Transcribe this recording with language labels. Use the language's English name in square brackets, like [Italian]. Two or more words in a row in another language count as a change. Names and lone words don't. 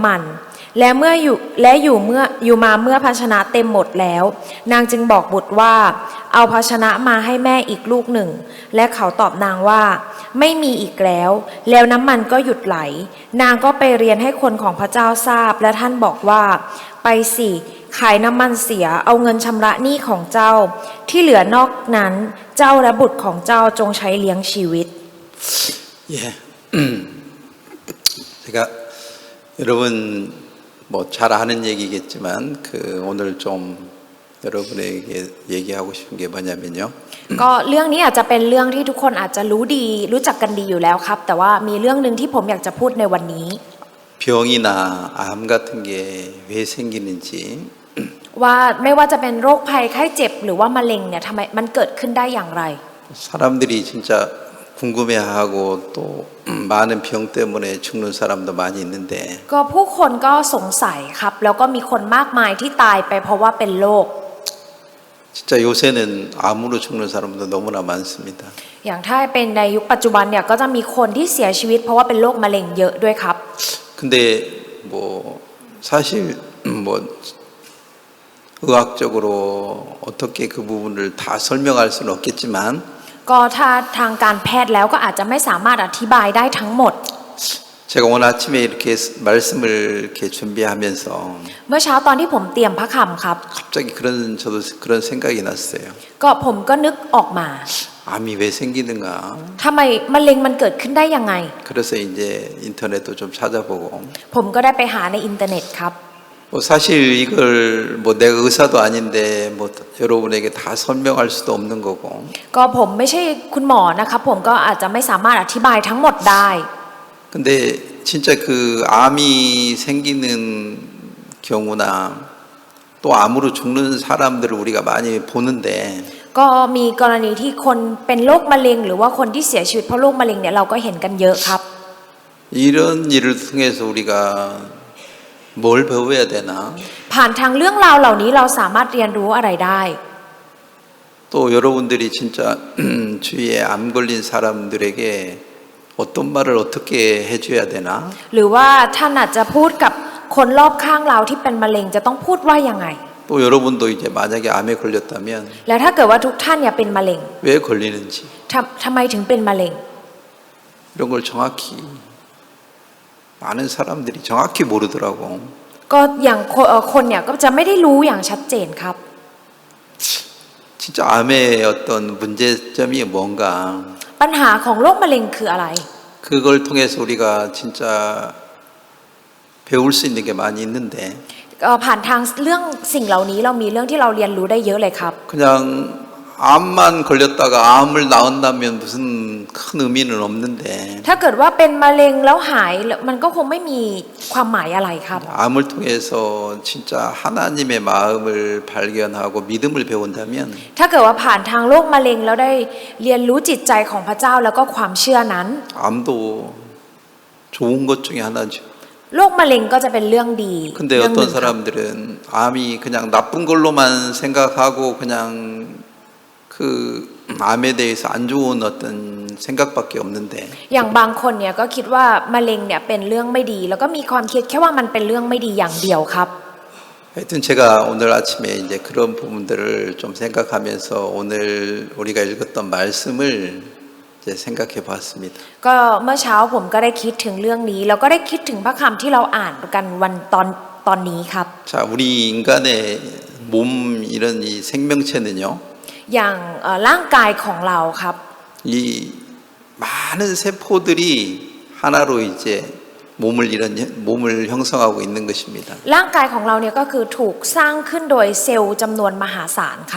[Thai] มันและเมื่อภาชนะเต็มหมดแล้วนางจึงบอกบุตรว่าเอาภาชนะมาให้แม่อีกลูกหนึ่งและเขาตอบนางว่าไม่มีอีกแล้วน้ำมันก็หยุดไหลนางก็ไปเรียนให้คนของพระเจ้าทราบและท่านบอกว่าไปสิขายน้ำมันเสียเอาเงินชำระหนี้ของเจ้าที่เหลือนอกนั้นเจ้าและบุตรของเจ้าจงใช้เลี้ยงชีวิต [Korean] 예, 제가 여러분 뭐 잘 아는 얘기겠지만 오늘 좀 여러분에게 얘기하고 싶은 게 뭐냐면요. [Thai] ก็เรื่องนี้อาจจะเป็นเรื่องที่ทุกคนอาจจะรู้จักกันดีอยู่แล้วครับแต่ว่ามีเรื่องนึงที่ผมอยากจะพูดในวันนี้ [Korean] 병이나 암 같은 게 왜 생기는지 [Thai] ว่าไม่ว่าจะเป็นโรคภัยไข้เจ็บหรือว่ามะเร็งเนี่ยทำไมมันเกิดขึ้นได้อย่างไร [Korean] 사람들이 진짜 궁금해하고 또 많은 병 때문에 죽는 사람도 많이 있는데 [Thai] ก็ผู้คนก็สงสัยครับแล้วก็มีคนมากมายที่ตายไปเพราะว่าเป็นโรค [Korean] 진짜 요새는 암으로 죽는 사람도 너무나 많습니다. [Thai] อย่างถ้าเป็นในยุคปัจจุบันเนี่ยก็จะมีคนที่เสียชีวิตเพราะว่าเป็นโรคมะเร็งเยอะด้วยครับ [Korean] 근데 뭐 사실 뭐 의학적으로 어떻게 그 부분을 다 설명할 수는 없겠지만 [Thai] ก็ถ้าทางการแพทย์แล้วก็อาจจะไม่สามารถอธิบายได้ทั้งหมด [Korean] 제가 오늘 아침에 이렇게 말씀을 이렇게 준비하면서 [Thai] เมื่อเช้าตอนที่ผมเตรียมพระคำครับ [Korean] 갑자기 저도 그런 생각이 났어요. [Thai] ก็ผมก็นึกออกมา [Korean] 암이 왜 생기는가? [Thai] ทำไมมะเร็งมันเกิดขึ้นได้ยังไง [Korean] 그래서 이제 인터넷도 좀 찾아보고 [Thai] ผมก็ได้ไปหาในอินเทอร์เน็ตครับ [Korean] 뭐 사실 이걸 뭐 내가 의사도 아닌데 뭐 여러분에게 다 설명할 수도 없는 거고 [Thai] ก็ผมไม่ใช่คุณหมอนะครับผมก็อาจจะไม่สามารถอธิบายทั้งหมดได้ [Korean] 근데 진짜 그 암이 생기는 경우나 또 암으로 죽는 사람들을 우리가 많이 보는데 [Thai] ก็มีกรณีที่คนเป็นโรคมะเร็งหรือว่าคนที่เสียชีวิตเพราะโรคมะเร็งเนี่ยเราก็เห็นกันเยอะครับ [Korean] 이런 일을 통해서 우리가 뭘 배워야 되나? [Thai] ผ่านทางเรื่องราวเหล่านี้เราสามารถเรียนรู้อะไรได้ [Korean] 또 여러분들이 진짜 주위에 암 걸린 사람들에게 어떤 말을 어떻게 해줘야 되나? [Thai] หรือว่าท่านอาจจะพูดกับคนรอบข้างเราที่เป็นมะเร็งจะต้องพูดว่ายังไง [Korean] 또 여러분도 이제 만약에 암에 걸렸다면 [Thai] แล้วถ้าเกิดว่าทุกท่านเนี่ยเป็นมะเร็ง [Korean] 왜 걸리는지 [Thai] ทำไมถึงเป็นมะเร็ง [Korean] 이런 걸 정확히 많은 사람들이 정확히 모르더라고. [Thai] ก็อย่างคนเนี่ยก็จะไม่ได้รู้อย่างชัดเจนครับ [Korean] 진짜 암의 어떤 문제점이 뭔가 [Thai] ปัญหาของโรคมะเร็งคืออะไร [Korean] 그걸 통해서 우리가 진짜 배울 수 있는 게 많이 있는데 [Thai] ผ่านทางเรื่องสิ่งเหล่านี้เรามีเรื่องที่เราเรียนรู้ได้เยอะเลยครับ [Korean] 그냥 암만 걸렸다가 암을 낳았다면 무슨 큰 의미는 없는데 [Thai] ถ้าเกิดว่าเป็นมะเร็งแล้วหายมันก็คงไม่มีความหมายอะไรครับ [Korean] 암을 통해서 진짜 하나님의 마음을 발견하고 믿음을 배운다면 [Thai] ถ้าเกิดว่าผ่านทางโรคมะเร็งแล้วได้เรียนรู้จิตใจของพระเจ้าแล้วก็ความเชื่อนั้น [Korean] 암도 좋은 것 중에 하나죠. [Thai] โรคมะเร็งก็จะเป็นเรื่องดี [Korean] 근데 어떤 사람들은 암이 그냥 나쁜 걸로만 생각하고 그냥 그 암에 대해서 안 좋은 어떤 생각밖에 없는데 [Thai] อย่างบางคนเนี่ยก็คิดว่ามะเร็งเนี่ยเป็นเรื่องไม่ดีแล้วก็มีความคิดแค่ว่ามันเป็นเรื่องไม่ดีอย่างเดียวครับ [Korean] 하여튼 제가 오늘 아침에 이제 그런 부분들을 좀 생각하면서 오늘 우리가 읽었던 말씀을 이제 생각해 봤습니다. [Thai] ก็เมื่อเช้าผมก็ได้คิดถึงเรื่องนี้แล้วก็ได้คิดถึงพระคำที่เราอ่านกันวันตอนนี้ครับ [Korean] 자, 우리 인간의 몸 이런 이 생명체는요, [Thai] อย่างร่างกายของเราครับ [Korean] 이 많은 세포들이 하나로 이제 몸을 형성하고 있는 것입니다. [Thai] ร่างกายของเราเนี่ยก็คือถูกสร้างขึ้นโดยเซลล์จำนวนมหาศาลครับ